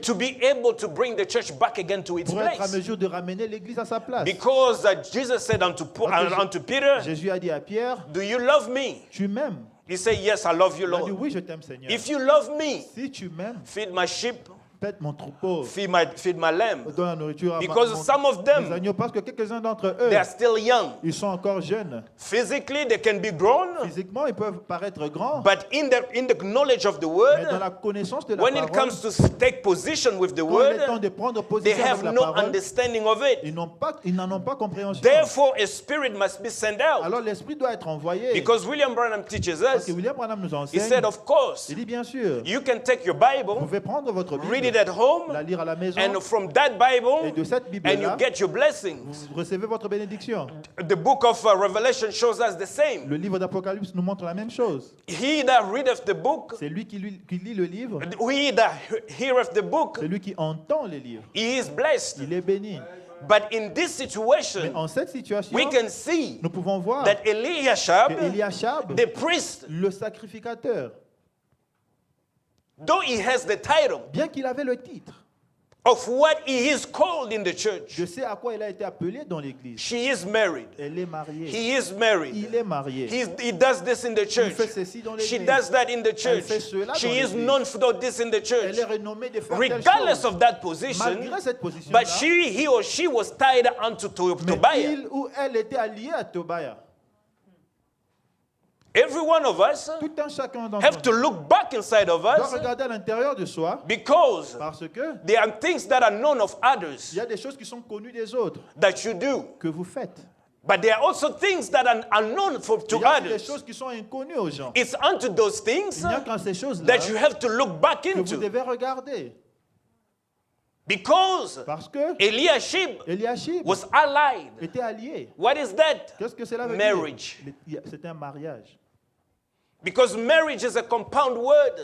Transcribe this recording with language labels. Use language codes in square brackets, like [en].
[en] to be able to bring the church back again to its [fr] pour être à [en] place. [fr] mesure de ramener l'Église à sa place. [en] Because Jesus said unto Peter, [fr] Jésus a dit à Pierre, [en] do you love me? [fr] tu m'aimes? [en] He said, yes, I love you, [fr] Il a dit, [en] Lord. [fr] oui, je t'aime, Seigneur. [en] If you love me, [fr] Si tu m'aimes, [en] feed my sheep, [fr] pète mon troupeau, [en] feed my lamb. [fr] donne la nourriture à [en] Because some of [fr] mes [en] them, [fr] agneaux, parce que quelques-uns d'entre eux, [en] they are still young. [fr] ils sont encore jeunes. [en] Physically, they can be grown, [fr] Physiquement, ils peuvent paraître grands, [en] but in the knowledge of the [fr] mais dans [en] word, [fr] la connaissance de la [en] when it [fr] parole, [en] comes to take position with the [fr] quand il est temps [en] word, [fr] de prendre [en] they [fr] position [en] have [fr] avec la [en] no [fr] parole, [en] understanding of it. [fr] ils n'en ont pas compréhension. [en] Therefore, a spirit must be sent out. [fr] Alors l'esprit doit être envoyé. [en] Because William Branham teaches [fr] Parce [en] us, [fr] que William Branham nous [en] he [fr] enseigne, [en] said, of course, [fr] il dit bien sûr, [en] you can take your [fr] vous [en] Bible, [fr] pouvez prendre votre [en] read [fr] Bible, [en] it at home, [fr] la lire à la maison, [en] and from that Bible, [fr] et de cette [en] and you [fr] Bible-là, [en] get your blessings. [fr] vous recevez votre bénédiction. [en] The book of Revelation shows us the same. [fr] Le livre d'Apocalypse nous montre la même chose. [en] He that readeth the book, [fr] C'est lui qui lit le livre, [en] he that heareth the book, [fr] c'est lui qui entend les livres. [en] he is blessed. [fr] Il est béni. [en] But in this [fr] Mais [en] situation, [fr] en cette situation, [en] we can see [fr] nous pouvons voir [en] that Eliashab, [fr] que Eliashab, [en] the priest, [fr] le sacrificateur, [en] though he has the title [fr] bien qu'il avait le titre [en] of what he is called in the church, [fr] de ce à quoi il a été appelé dans l'église, [en] she is married. [fr] elle est mariée. [en] He is married. [fr] Il est marié. [en] He does this in the [fr] Il [en] church. [fr] fait ceci dans [en] She [fr] l'église. [en] does that in the church. [fr] fait cela [en] She [fr] dans [en] is [fr] l'église. [en] known for this in the [fr] Elle [en] church. [fr] est renommée de faire telle [en] Regardless [fr] chose. [en] of that position, [fr] Malgré cette position-là, [en] but he or she was tied unto [fr] mais [en] Tobiah. [fr] il ou elle était allié à Tobiah. [en] Every one of us [fr] Tout un chacun d'entre [en] have [fr] nous [en] to look back inside of [fr] doit [en] us [fr] regarder à l'intérieur de soi [en] because [fr] parce que [en] there are things that are known of [fr] il [en] others [fr] y a des choses qui sont connues des autres [en] that you do. [fr] que vous faites. [en] But there are also things that are unknown [fr] Il [en] to [fr] y a aussi des [en] others. [fr] choses qui sont inconnues aux gens. [en] It's unto those things [fr] Il n'y a qu'en ces choses-là [en] that you have to look back [fr] que vous [en] into. [fr] devez regarder [en] Because [fr] parce que [en] Eliashib [fr] Eliashib [en] was allied. [fr] était allié. [en] What is that? [fr] Qu'est-ce que cela veut [en] Marriage. [fr] dire? C'est un mariage. [en] Because marriage is a compound word.